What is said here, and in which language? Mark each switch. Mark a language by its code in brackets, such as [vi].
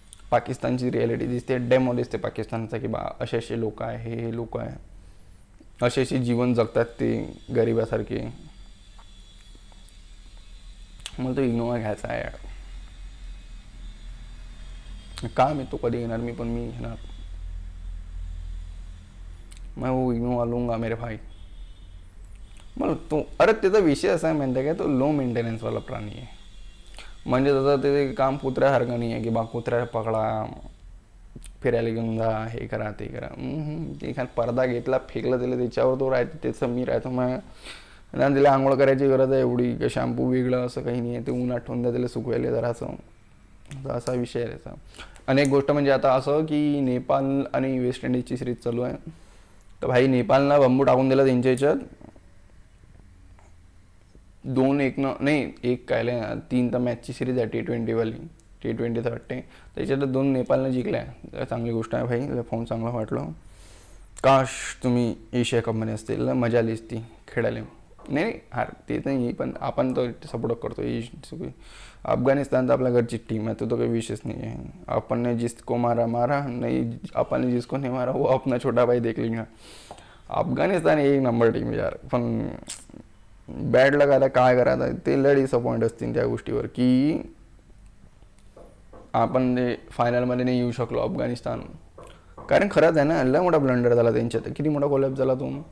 [mr] पाकिस्तानची रिॲलिटी दिसते, डेमो दिसते पाकिस्तानचा की बा असे लोक आहे, हे लोक आहे, असे जीवन जगतात ते गरिबासारखे. मला तो इग्नोवा घ्यायचा आहे यार. का मी तो कधी घेणार, मी घेणार. [hi] मैं वो इग्नोवा लूंगा मेरे भाई. [mr] मला तो, अरे त्याचा विषय असा आहे माहिती आहे का, तो लो मेंटेनन्सवाला प्राणी आहे. म्हणजे तसं ते काम कुत्र्यासारखं नाही आहे की बा कुत्र्या पकडा, फिरायला घेऊन जा, हे करा ते करा. एखादा पडदा घेतला, फेकला त्याला, त्याच्यावर तो राहते, त्याचं मी राहतो. मग त्याला आंघोळ करायची गरज आहे एवढी, का शॅम्पू वेगळं असं काही नाही आहे. ते उन्हात ठेवून द्या त्याला सुकवायला जरासं, असा विषय आहे त्याचा. आणि एक गोष्ट म्हणजे आता असं की नेपाळ आणि वेस्ट इंडिजची सिरीज चालू आहे. तर भाई नेपाळला बंबू टाकून दिला त्यांच्या ह्याच्यात. 2-1 नाही, 1 काय 3 तर मॅचची सिरीज आहे T20 वाली. T20 वाटते, त्याच्यात 2 नेपाळनं जिंकल्या. चांगली गोष्ट आहे भाई, फोन चांगला वाटलं. काश तुम्ही एशिया कपमध्ये असतील, मजा आली असती खेळायला. नाही हार ते नाही, पण आपण तो सपोर्ट करतो. अफगाणिस्तान तर आपल्या घरची टीम आहे, तो काही विषयच नाही आहे. [hi] अपन ने जिसको मारा मारा, नहीं अपन ने जिसको नहीं मारा वो अपना छोटा भाई देख लेगा. [mr] अफगाणिस्तान एक नंबर टीम यार, पण बॅड लग आता काय करायचं, ते लय डिसअपॉइंट असतील त्या गोष्टीवर की आपण ते फायनलमध्ये नाही येऊ शकलो अफगाणिस्तान. कारण खरंच आहे ना, लय मोठा ब्लंडर झाला त्यांच्यात, किती मोठा कोलॅप्स झाला तो.